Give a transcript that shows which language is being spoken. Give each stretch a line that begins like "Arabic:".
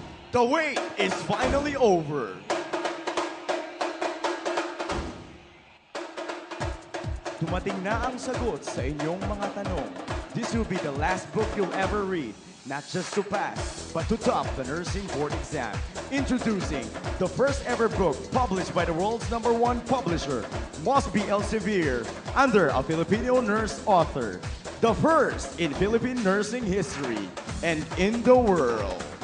English: The wait is finally over.
Filipino: Dumating na ang sagot sa inyong mga tanong.
English: This will be the last book you'll ever read, not just to pass, but to top the nursing board exam. Introducing the first ever book published by the world's #1 publisher, Mosby Elsevier, under a Filipino nurse author. The first in Philippine nursing history and in the world.